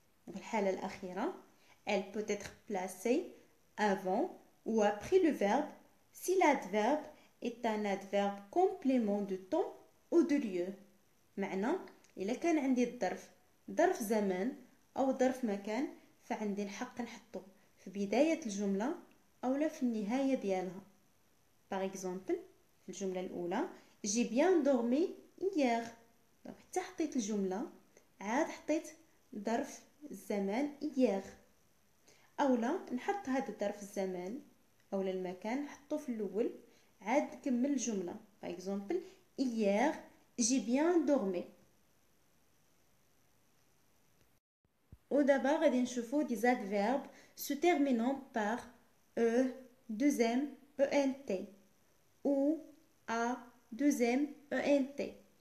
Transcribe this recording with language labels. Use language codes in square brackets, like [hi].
[ar] في الحالة الأخيرة [fr] elle peut être placée avant ou après le verbe si l'adverbe est un adverbe complément de temps ou de lieu. [ar] معنى إلا كان عندي ظرف زمان أو ظرف مكان فعندي الحق نحطه في بداية الجملة أو لا في النهاية ديالها. [fr] Par exemple [ar] في الجملة الأولى [fr] j'ai bien dormi hier. [ar] donc حتى حطيت الجملة عاد حطيت ظرف الزمان hier. أولا نحط هذا الظرف الزمان أولا المكان نحطه في الأول عاد نكمل الجملة. [fr] Par exemple hier j'ai bien dormi. [ar] ودابا غادي نشوفو [fr] des adverbes se terminant par e, 2m, ent ou a, 2m, ent.